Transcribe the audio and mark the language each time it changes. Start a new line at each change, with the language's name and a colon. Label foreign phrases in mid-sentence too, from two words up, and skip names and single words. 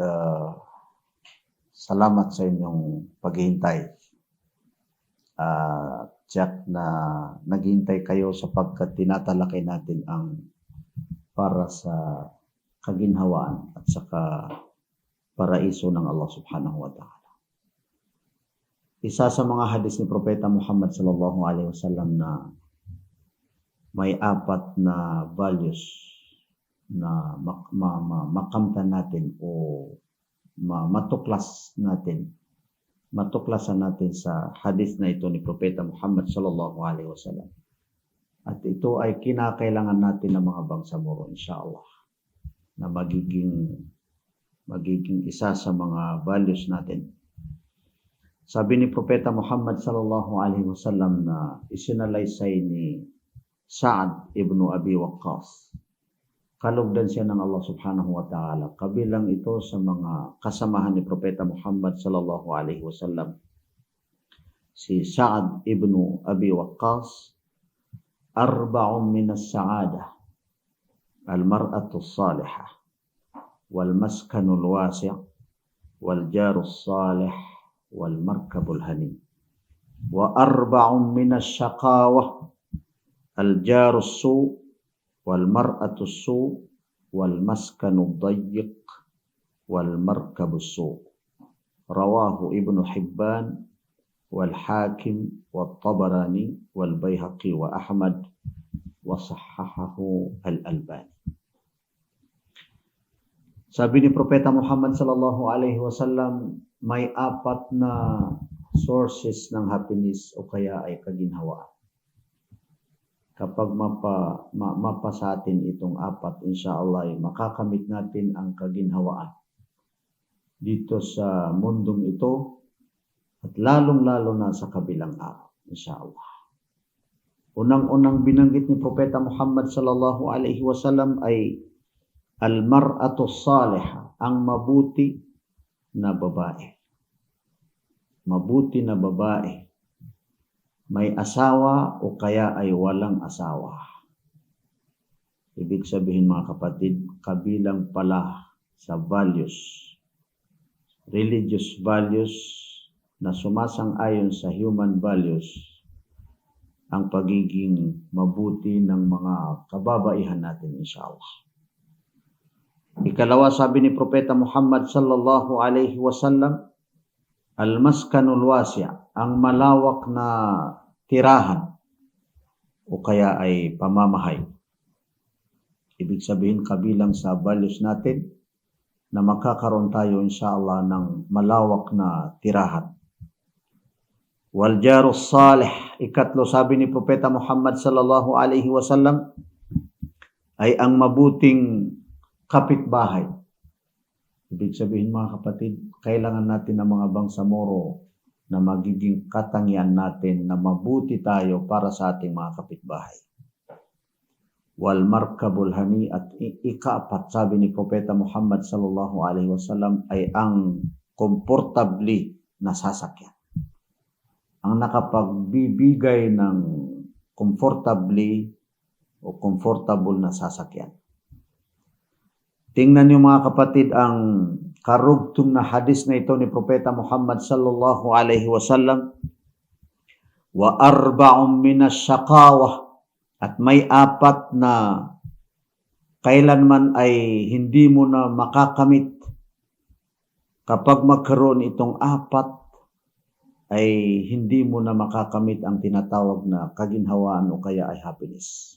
Filipino: salamat sa inyong paghihintay. Tiyak na naghihintay kayo sapagkat tinatalakay natin ang para sa kaginhawaan at saka paraiso ng Allah
Arabic: سبحانه وتعالى.
Filipino: Isa sa mga hadis ni Propeta Muhammad
Arabic: صلى الله عليه وسلم
Filipino: na may 4 na values na makamtan natin o matuklasan natin sa hadis na ito ni Propeta Muhammad
Arabic: صلى الله عليه وسلم.
Filipino: At ito ay kinakailangan natin ng mga bangsamoro, inshallah, na magiging isa sa mga values natin. Sabi ni Propeta Muhammad
Arabic: صلى الله عليه وسلم
Filipino: na isinalaysay ni Sa'ad ibn Abi Waqqas, kalugdan siya ng Allah
Arabic: سبحانه وتعالى.
Filipino: Kabilang ito sa mga kasamahan ni Propeta Muhammad
Arabic: صلى الله عليه وسلم. Si Sa'ad ibn Abi Waqqas, أربع من السعادة المرأة الصالحة والمسكن الواسع والجار الصالح والمركب الهنيء. وأربع من الشقاوة الجار السوء والمرأة سوء والمسكن ضيق والمركب سوء'. رواه ابن حبان والحاكم والطبراني والبيهقي وأحمد وصححه الألباني.
Filipino: Sabi ni Propeta Muhammad
Arabic: صلى الله عليه وسلم,
Filipino: may 4 na sources ng happiness o kaya ay kaginhawaan. Kapag mapa sa atin itong 4, inshallah, makakamit natin ang kaginhawaan dito sa mundong ito at lalong-lalo na sa kabilang araw, inshallah. Unang-unang binanggit ni Propeta Muhammad
Arabic: صلى الله عليه وسلم
Filipino: ay
Arabic: المرأة صالحة,
Filipino: ang mabuti na babae. Mabuti na babae. May asawa o kaya ay walang asawa. Ibig sabihin mga kapatid, kabilang pala sa values,
English: religious values
Filipino: na sumasang-ayon sa
English: human values,
Filipino: ang pagiging mabuti ng mga kababaihan natin, inshallah. Ikalawa, sabi ni Propeta Muhammad
Arabic: صلى الله عليه وسلم, المسكن الواسع',
Filipino: ang malawak na tirahan o kaya ay pamamahay. Ibig sabihin, kabilang sa values natin, na magkakaroon tayo inshallah ng malawak na tirahan.
Arabic: والجار الصالح,
Filipino: ikatlo, sabi ni Propeta Muhammad
Arabic: صلى الله عليه وسلم,
Filipino: ay ang mabuting kapitbahay. Ibig sabihin mga kapatid, kailangan natin ng mga bangsamoro na magiging katangian natin na mabuti tayo para sa ating mga kapitbahay.
Arabic: والمركب الهنيء,
Filipino: at ikaapat, sabi ni Propeta Muhammad
Arabic: صلى الله عليه وسلم,
Filipino: ay ang komportabli na sasakyan. Ang nakapagbibigay ng comfortably o comfortable na sasakyan. Tingnan niyo mga kapatid ang karugtong na hadis na ito ni Propeta Muhammad
Arabic: صلى الله عليه وسلم. وأربع من الشقاوة,
Filipino: at may apat na kailanman ay hindi mo na makakamit. Kapag magkaroon itong apat, ay hindi mo na makakamit ang tinatawag na kaginhawaan o kaya ay happiness.